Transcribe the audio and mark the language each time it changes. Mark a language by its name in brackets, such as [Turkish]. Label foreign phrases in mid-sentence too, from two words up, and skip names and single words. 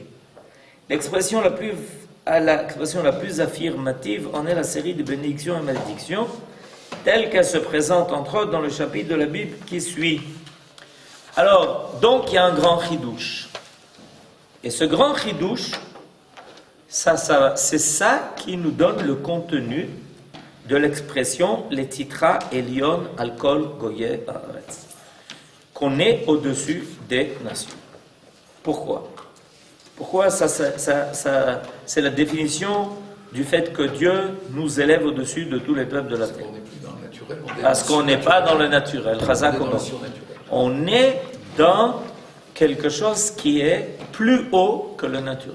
[French] L'expression la plus affirmative en est la série de bénédictions et malédictions, telle qu'elle se présente entre autres dans le chapitre de la Bible qui suit. Alors, donc il y a un grand chidouche. Et ce grand chidouche, c'est ça qui nous donne le contenu de l'expression « [Hebrew] לתתך עליון על כל גויי הארץ [French] » qu'on est au-dessus des nations. Pourquoi? Pourquoi c'est la définition du fait que Dieu nous élève au-dessus de tous les peuples de la terre. Parce qu'on n'est pas dans le naturel. On est dans quelque chose qui est plus haut que le naturel.